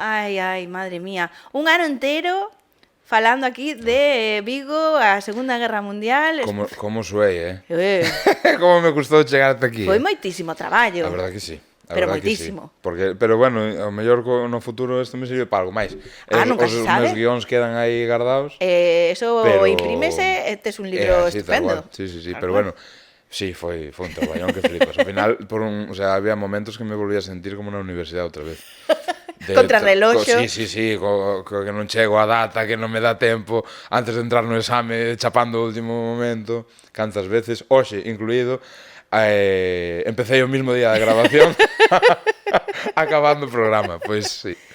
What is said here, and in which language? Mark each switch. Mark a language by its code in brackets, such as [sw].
[gl] Ai, madre mía. Un ano inteiro falando aquí de Vigo, a Segunda Guerra Mundial. Como suei, Como me custou chegar ata aquí. Foi moitísimo traballo. A verdade que sí. Pero moitísimo. Sí. Pero bueno, ao mellor no futuro isto me sirve para algo máis. Nunca se sabe. Os meus guións quedan aí guardados. [es] Eso imprímese, este es un libro estupendo. [gl] Sí, pero bueno, sí, foi un traballón que flipas. Ao final, había momentos que me volvía a sentir como na universidade outra vez. Contrarreloxo. Sí, que non chego a data, que non me dá tempo antes de entrar no exame, chapando o último momento. Cantas veces, hoxe incluído, empecé o mismo día de grabación acabando o programa, pois sí.